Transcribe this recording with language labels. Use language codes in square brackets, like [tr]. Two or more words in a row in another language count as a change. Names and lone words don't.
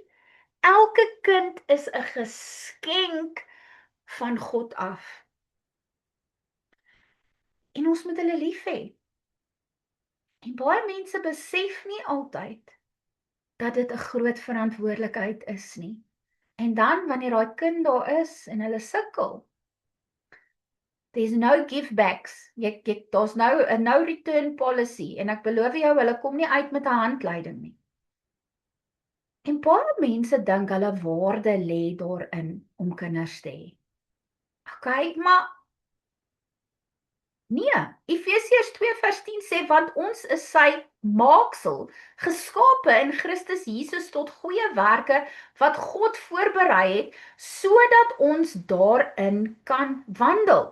[af] Elke kind is 'n geskenk van God af. En ons moet hulle lief hê. En baie mense besef nie altyd dat dit 'n groot verantwoordelikheid is nie. En dan wanneer daai kind daar is en hulle sukkel, [en] there's no give backs. [af] Daar's nou 'n [en] no return policy [af] en ek beloof jou, hulle kom nie uit met 'n handleiding nie. En baie mense dink hulle waarde lê daarin om kinders te hê. Okay, maar Nee, Efesiërs 2 vers 10 sê, want ons is sy maaksel, geskape in Christus Jesus tot goeie werke, wat God voorberei het, sodat ons daarin kan wandel.